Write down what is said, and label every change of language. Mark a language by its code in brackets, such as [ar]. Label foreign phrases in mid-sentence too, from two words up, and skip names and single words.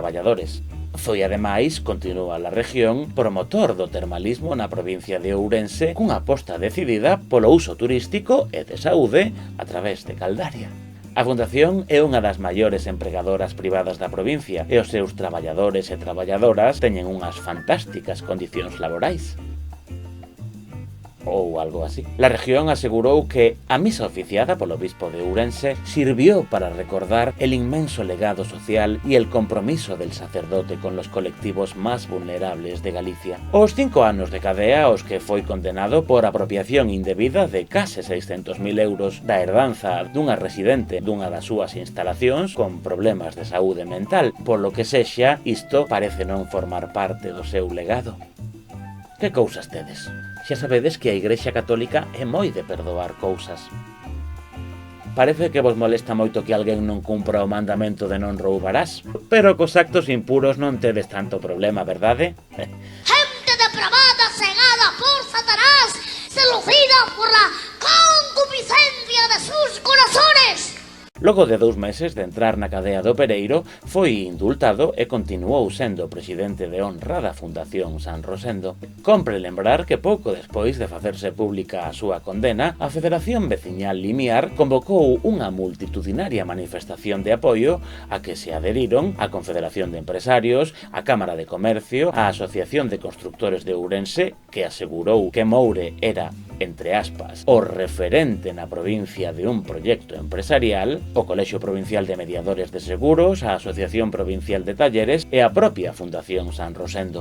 [gl] Foi ademais, continúa La Región, promotor do termalismo na provincia de Ourense cunha aposta decidida polo uso turístico e de saúde a través de Caldaria. A Fundación é unha das maiores empregadoras privadas da provincia e os seus traballadores e traballadoras teñen unhas fantásticas condicións laborais. ou algo así. La región asegurou que a misa oficiada polo obispo de Ourense [es] sirvió para recordar el inmenso legado social y el compromiso del sacerdote con los colectivos más vulnerables de Galicia. [gl] Os 5 anos de cadea aos que foi condenado por apropiación indebida de case 600.000 euros da herdanza dunha residente dunha das súas instalacións con problemas de saúde mental, polo que sexa, isto parece non formar parte do seu legado. Que cousas tedes? Xa sabedes que a Igrexa Católica é moi de perdoar cousas. Parece que vos molesta moito que alguén non cumpra o mandamento de non roubarás, pero cos actos impuros non tedes tanto problema, verdade? [es] Gente depravada, cegada por Satanás, seducida por la concupiscencia de sus corazones. [gl] Logo de 2 meses de entrar na cadea do Pereiro, foi indultado e continuou sendo presidente de honra da Fundación San Rosendo. Compre lembrar que pouco despois de facerse pública a súa condena, a Federación Veciñal Limiar convocou unha multitudinaria manifestación de apoio a que se adheriron a Confederación de Empresarios, a Cámara de Comercio, a Asociación de Constructores de Ourense, que asegurou que Moure era, entre aspas, o referente na provincia de un proxecto empresarial, o Colexio Provincial de Mediadores de Seguros, a Asociación Provincial de Talleres e a propia Fundación San Rosendo.